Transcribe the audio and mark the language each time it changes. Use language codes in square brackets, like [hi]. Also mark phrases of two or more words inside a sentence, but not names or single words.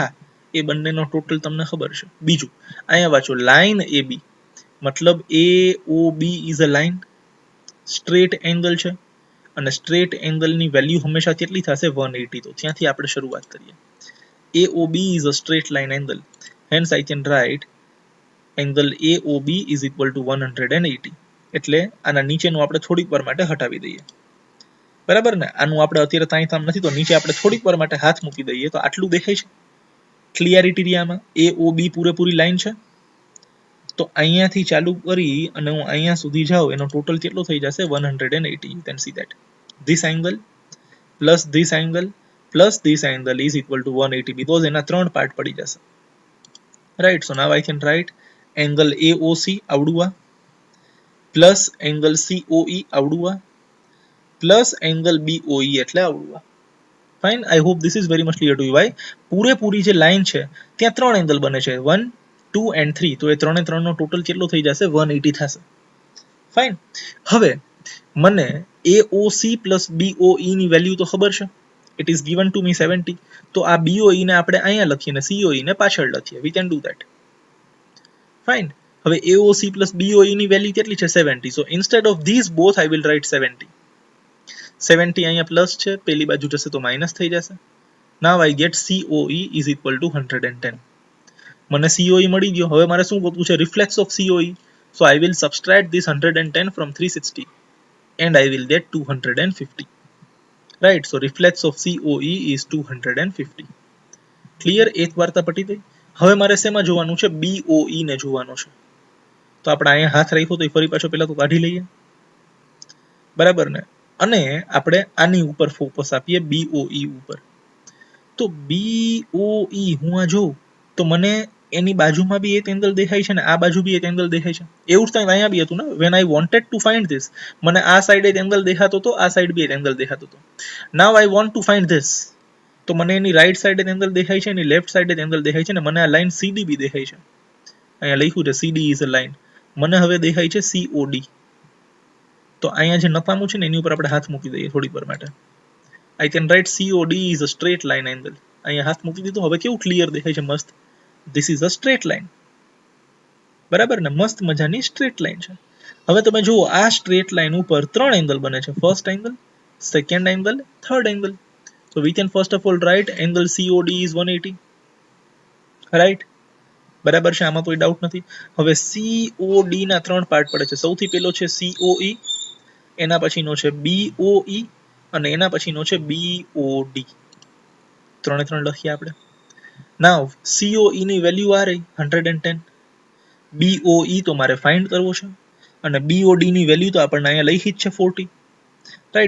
[gu] હા, એ બંનેનો ટોટલ તમને ખબર છે. બીજું અહીંયા વાંચો લાઈન AB मतलब AOB [en] is a line, straight angle [gu] છે અને [en] straight angle [gu] ની વેલ્યુ હંમેશા કેટલી થશે 180. તો ત્યાંથી આપણે શરૂઆત કરીએ. [en] AOB is a straight line angle, hence I can write angle AOB is equal to 180. [gu] એટલે આના નીચેનું આપણે થોડીક વાર માટે હટાવી દઈએ બરાબર ને. આનું આપણે અત્યારે તાઈ તામ નથી તો નીચે આપણે થોડીક વાર માટે હાથ મૂકી દઈએ તો આટલું દેખાય છે ક્લિયરિટી રિયામાં. AOB પૂરેપૂરી લાઈન છે તો અહીંયાથી ચાલુ કરી અને હું અહીંયા સુધી જાઉં એનો ટોટલ કેટલો થઈ જશે 180. [en] You can see that this angle plus this angle plus this angle is equal to 180 because [gu] એના ત્રણ પાર્ટ પડી જશે. [en] Right. So now I can write angle AOC [gu] આવડું આ [en] plus angle COE [gu] આવડું આ [en] plus angle BOE [gu] એટલે આવડું આ. [en] Fine. I hope this is very much clear to you. Why? [gu] પૂરેપૂરી જે લાઈન છે ત્યાં ત્રણ એંગલ બને છે 1, 2 and 3. તો એ ત્રણે ત્રણનો ટોટલ કેટલો થઈ જશે 180 થશે. ફાઇન. હવે મને AOC plus BOE ની વેલ્યુ તો ખબર છે. [en] It is given to me 70. [gu] તો આ BOE ને આપણે અહીંયા લખીએ ને COE ને પાછળ લખીએ. [en] We can do that. Fine. [gu] હવે AOC plus BOE ની વેલ્યુ કેટલી છે 70. [en] So instead of these both I will write 70. [gu] 70 અહીંયા પ્લસ છે, પેલી બાજુ જશે તો માઈનસ થઈ જશે. [en] Now I get COE is equal to 110. [gu] મને COE મળી ગયો. હવે મારે શું ગોતવું છે? [en] reflex of [gu] COE. [en] So I will subtract this 110 from 360 and I will get 250. Right. So reflex of COE is 250. Clear? [gu] એક વાર્તા પટી ગઈ. હવે મારે શેમાં જોવાનું છે? BOE ને જોવાનો છે. તો આપણે અહીંયા હાથ રાખ્યો તો ફરી પાછો પહેલા તો કાઢી લઈએ બરાબર ને. અને આપણે આની ઉપર ફોકસ આપીએ BOE ઉપર. તો BOE હું આ જોઉં તો મને એની બાજુમાં બી એક એંગલ દેખાય છે ને આ બાજુ બી એક એંગલ દેખાય છે. એવું જ ત્યાં અહીંયા બી હતું ને. [en] when I wanted to find this [gu] મને આ સાઈડ એક એંગલ દેખાતો હતો, આ સાઈડ બી એક એંગલ દેખાતો હતો. [en] now I want to find this [gu] તો મને એની [en] right side [gu] એક એંગલ દેખાય છે, એની [en] left side [gu] એક એંગલ દેખાય છે ને મને આ લાઈન CD બી દેખાય છે. અહીંયા લખ્યું છે CD [en] is a line. [gu] મને હવે દેખાય છે COD. તો અહીંયા જે નકામું છે ને એની ઉપર આપણે હાથ મૂકી દઈએ થોડીક વાર માટે. [en] I can write COD is a straight line angle. [gu] અહીંયા હાથ મૂકી દીધો. હવે કેવું ક્લિયર દેખાય છે મસ્ત. [en] This is a straight line. [gu] બરાબર ને. મસ્ત મજાની [en] straight line [gu] છે. હવે તમે જુઓ આ [en] straight line [gu] ઉપર ત્રણ એંગલ બને છે. [en] first angle, second angle, third angle. So we can first of all write angle COD is 180. Right. [gu] બરાબર છે, આમાં કોઈ ડાઉટ નથી. હવે COD ના 3 પાર્ટ પડે છે. સૌથી પહેલો છે COE, એના પછીનો છે BOE અને એના પછીનો છે BOD. 3 લખીએ આપણે. નાવ COE ની વેલ્યુ આ રહી 110, BOE તો મારે ફાઇન્ડ કરવો છે અને BOD ની વેલ્યુ તો આપણને અહીંયા લખી જ છે 40, રાઈટ.